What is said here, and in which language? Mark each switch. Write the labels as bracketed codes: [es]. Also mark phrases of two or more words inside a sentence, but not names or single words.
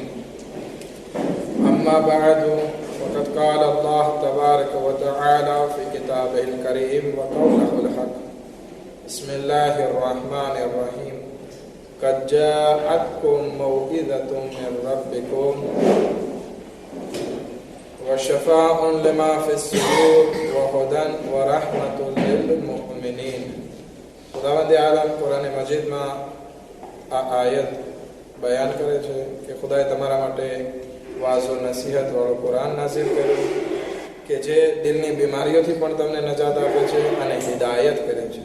[ar] أما بعد وقد قال الله تبارك وتعالى في كتابه الكريم وقوله الحق بسم الله الرحمن الرحيم قد جاءتكم موعظة من ربكم وشفاء لما في الصدور وهدى ورحمة للمؤمنين. [gu] ખુદાવંદ આલમ કુરાન મજીદમાં આ આયત બયાન કરે છે કે ખુદાએ તમારા માટે વાઝો નસીહત વાળો કુરાન નાઝિલ કર્યું કે જે દિલની બીમારીઓથી પણ તમને નજાત આપે છે અને હિદાયત કરે છે.